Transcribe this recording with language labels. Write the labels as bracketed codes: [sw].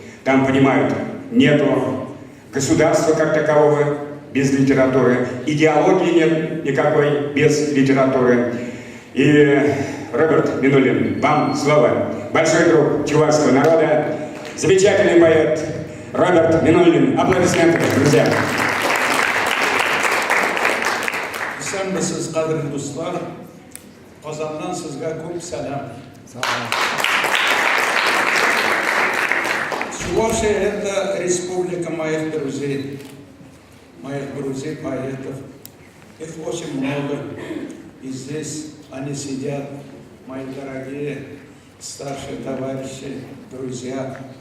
[ru] Там понимают, нету государства как такового без литературы, идеологии нет никакой без литературы. И Роберт Минулин, вам слово. Большой друг чувашского народа, замечательный поэт Роберт Минулин. Аплодисменты, друзья. [tt] Сіз қадірлі достар, Қазаннан сізге көп сәлем. [ru] Чувашия – это республика моих друзей поэтов. Их очень много, и здесь они сидят, мои дорогие старшие товарищи, друзья.